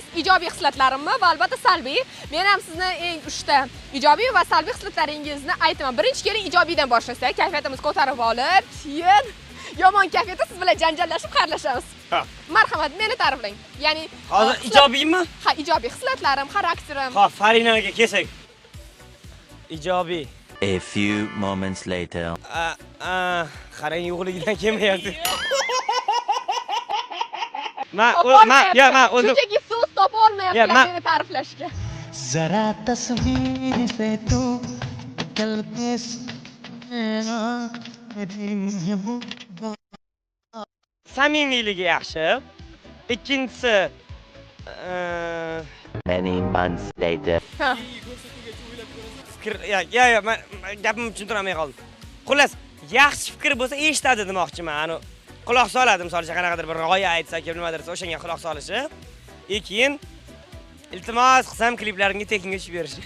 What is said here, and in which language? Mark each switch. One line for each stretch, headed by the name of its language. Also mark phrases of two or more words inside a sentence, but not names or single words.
Uzbek: Ijobiy xislatlarimni va albatta salbiy. Men ham sizni eng 3 ta ijobiy va salbiy xislatlaringizni aytaman. Birinchi keling ijobiydan boshlasak, kayfiyatimizni ko'tarib olib, keyin yomon kayfiyatda siz bilan janjallashib xayrlashamiz. Marhamat, meni ta'riflang. Ya'ni hozir ijobiymi? Ha, ijobiy xislatlarim, xarakterim. Ha, Farinaga kelsak. Ijobiy.
English: A few moments later.
Uzbek: Qarang, yo'qligidan kelmayapti. Ma, shunchaki so'z topa olmayapman meni ta'riflashga. Zara tasvir se tu kalbes samimiyligi yaxshi. Ikkinchisi
English: Many months later.
Uzbek: fikr, men gapimni tushuntirmay qoldim. Xullas, yaxshi fikr bo'lsa eshitadi demoqchiman. Ani quloq soladi, masalan, qanaqadir bir g'oya aytsa, nimadir desa, o'shanga quloq solishi. Keyin iltimos qilsam kliplarimga tekinga tushib berish.